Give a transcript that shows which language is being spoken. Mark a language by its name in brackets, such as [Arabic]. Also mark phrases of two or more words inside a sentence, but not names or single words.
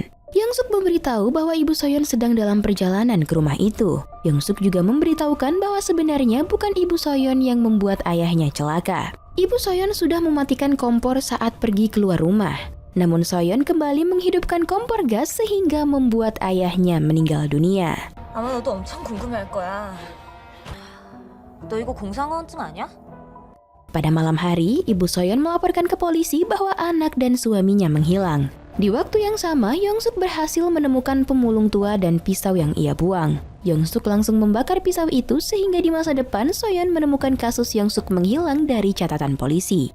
[Indonesian] Young-suk memberitahu bahwa ibu Soyeon sedang dalam perjalanan ke rumah itu. Young-suk juga memberitahukan bahwa sebenarnya bukan ibu Soyeon yang membuat ayahnya celaka. Ibu Soyeon sudah mematikan kompor saat pergi keluar rumah. Namun Soyeon kembali menghidupkan kompor gas sehingga membuat ayahnya meninggal dunia. [Korean] 아마 너도 엄청 궁금해할 거야. 너 이거 공상어원증 아니야? [Indonesian] Pada malam hari, ibu Soyeon melaporkan ke polisi bahwa anak dan suaminya menghilang. Di waktu yang sama, Young-suk berhasil menemukan pemulung tua dan pisau yang ia buang. Young-suk langsung membakar pisau itu sehingga di masa depan Soyeon menemukan kasus Young-suk menghilang dari catatan polisi.